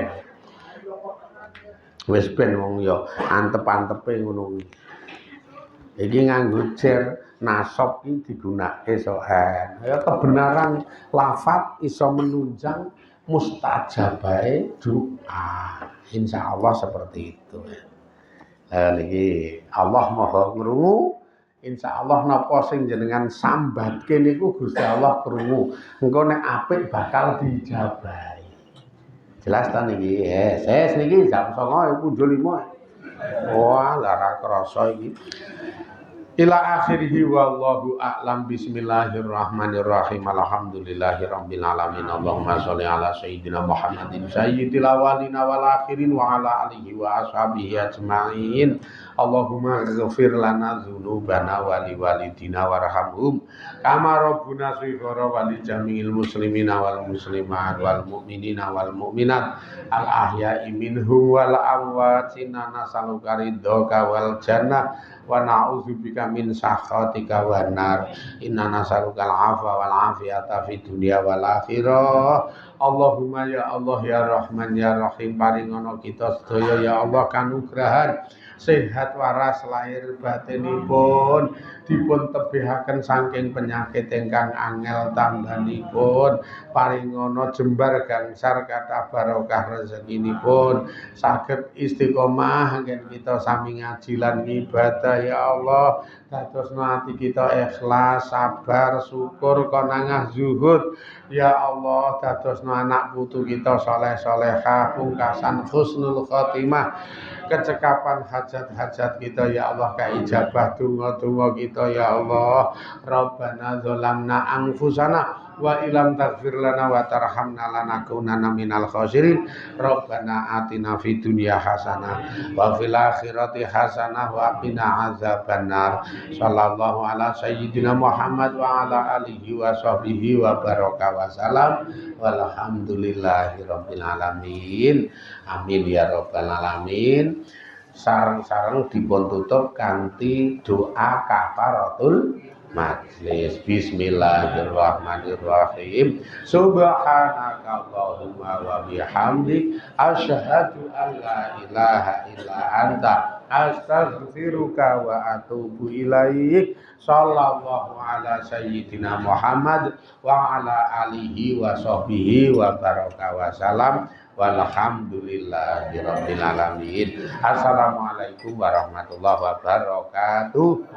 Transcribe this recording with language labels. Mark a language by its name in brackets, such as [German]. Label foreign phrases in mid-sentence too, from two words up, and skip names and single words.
[Javanese] wis ben wong ya antep-antepe ngono kuwi iki nganggo jer nasab iki digunakake sohen ya kebenaran lafaz iso menunjang mustajabahe doa insyaallah [Indonesian] seperti itu [Javanese] niki Allah maha ngrungu insyaallah napa sing jenengan sambatke niku Gusti Allah krungu engko nek apik bakal dijabahi jelas ta niki ses niki jam 09.00 punjul 5 wah lara krasa iki [Arabic] إلى آخره والله أعلم بسم الله الرحمن الرحيم الحمد لله رب العالمين اللهم صل على سيدنا محمد سيد الأولين والآخرين وعلى آله وأصحابه أجمعين اللهم اغفر لنا ذنوبنا ولوالدينا وارحمهم كما ربونا صغارا ولجميع المسلمين والمسلمات والمؤمنين والمؤمنات الأحياء منهم والأموات إنا نسألك رضاك والجنة ونعوذ بك من سخطك والنار إنا نسألك العفو والعافية في الدنيا والآخرة اللهم يا الله يا رحمن يا رحيم [Javanese] paringono kita sedaya ya Allah kanugrahan sehat waras lahir batinipun dipun tebihaken saking penyakit ingkang angel tangganipun paringono jembar gangsar kathah barokah rezekinipun saged istiqomah anggen kita sami ngaji lan ibadah ya Allah dadosno ati kita ikhlas sabar syukur konangah zuhud ya Allah dadosno anak putu kita saleh salehah pungkasan [Arabic] حسن الخاتمة [Javanese] kecekapan hajat-hajat kita ya Allah kaijabah donga-donga kita ya [Arabic] الله ربنا ظلمنا أنفسنا وإن لم تغفر لنا وترحمنا لنكونن من الخاسرين ربنا آتنا في الدنيا حسنة وفي الآخرة حسنة وقنا عذاب النار صلى الله على سيدنا محمد وعلى آله وصحبه وبارك وسلم والحمد لله رب العالمين آمين يا رب العالمين sareng-sareng dipun tutup kanthi doa kafaratul majlis بسم الله الرحمن الرحيم سبحانك اللهم وبحمدك أشهد أن لا إله إلا أنت أستغفرك وأتوب إليك صلى الله على سيدنا محمد وعلى آله وصحبه وبارك وسلم والحمد لله رب العالمين السلام عليكم ورحمة الله وبركاته.